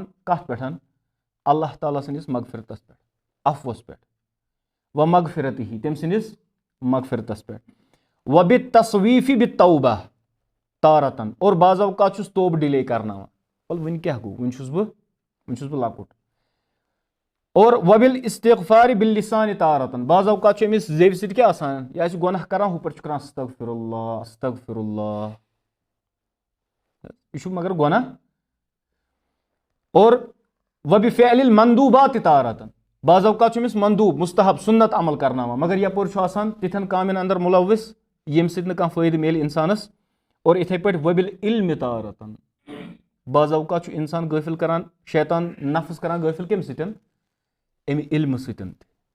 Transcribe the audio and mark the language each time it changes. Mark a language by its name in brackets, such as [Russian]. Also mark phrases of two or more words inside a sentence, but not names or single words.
[Kashmiri] کتھ پٮ۪ٹھ اللہ تعالیٰ سٕنٛدِس مغفرتس پٮ۪ٹھ عفوس پٮ۪ٹھ و مغفرتہِ تٔمۍ سٕنٛدِس مغفرتس پٮ۪ٹھ [Arabic] و بالتصویٖفِ بالتوبہ [Kashmiri] تارتن اور بعض اوقات چھُس توبہٕ ڈِلے کرناوان وَلہٕ وٕنہِ کیاہ گوٚو وٕنہِ چھُس بہٕ لۄکُٹ اور [Arabic] وبِل استغفارِ باللسانِ [Kashmiri] تارتن بعض اوقات چھُ أمِس زیٚوِ سۭتۍ کیاہ آسان یہِ آسہِ گۄناہ کران ہُہ پٲٹھۍ چھُ کران [Arabic] استغفر اللہ [Kashmiri] یہِ چھُ مگر گۄناہ اور [Arabic] وبفعل المندوبات [Kashmiri] تارتن بعض اوقات چھُ أمِس مندوب مستحب سُنت عمل کرناوان مگر یپٲرۍ چھُ آسان تِتھٮ۪ن کامٮ۪ن اندر مُلوث ییٚمہِ سۭتۍ نہٕ کانٛہہ فٲیدٕ میلہِ انسانس اور یِتھٕے پٲٹھۍ وبالعلمِ تارتن بعض اوقات چھُ انسان غٲفِل کران شیطان نفس کران غٲفِل کمہِ سۭتۍ امہِ علمہٕ سۭتۍ تہِ